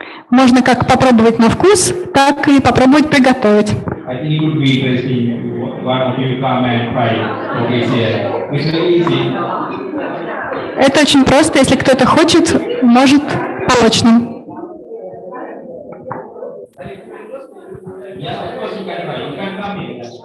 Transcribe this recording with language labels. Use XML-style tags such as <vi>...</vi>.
<ru>Можно как попробовать на вкус, так и попробовать приготовить.</ru> <en>I think it would be interesting if one of you come and try coffee here. It's very easy.</en> <ru>Это очень просто, если кто-то хочет, может помочь нам.</ru> <en>Yes, of course you can try. You can come here.</en>